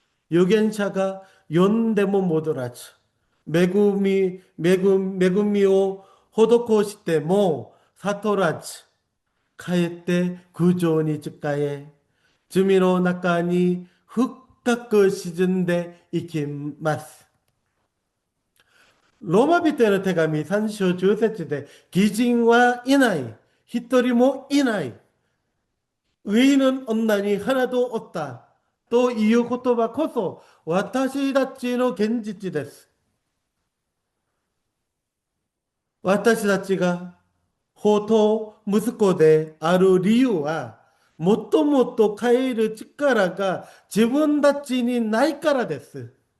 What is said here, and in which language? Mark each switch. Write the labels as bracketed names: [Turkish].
[Japanese] 預言者が呼んでも戻らず、恵みを施しても悟らず、かえって苦情に仕え、罪の中に深く沈んでいきます。ローマ人への手紙3章10節で、義人はいない。一人もいない。 [Korean] 의인은 없나니 하나도 없다. [Japanese] という言葉こそ私たちの現実です。私たちが法と息子である理由は、もともと変える力が自分たちにないからです。